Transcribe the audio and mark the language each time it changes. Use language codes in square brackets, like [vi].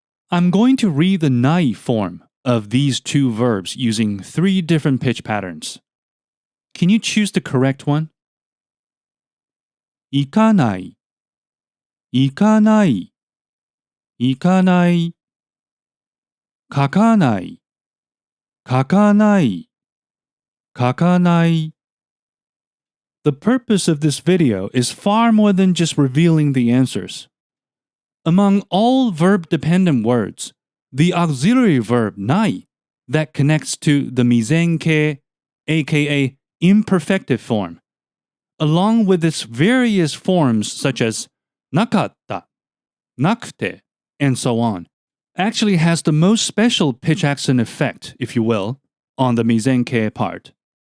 [en] I'm going to read the ない form of these two verbs using 3 different pitch patterns. Can you choose the correct one? [ja] 行かない、行かない、行かない、書かない、書かない、書かない。 [en] The purpose of this video is far more than just revealing the answers. Among all verb-dependent words, the auxiliary verb ない that connects to the 未然形, aka imperfective form, along with its various forms such as なかった、なくて, and so on, actually has the most special pitch accent effect, if you will, on the 未然形 part.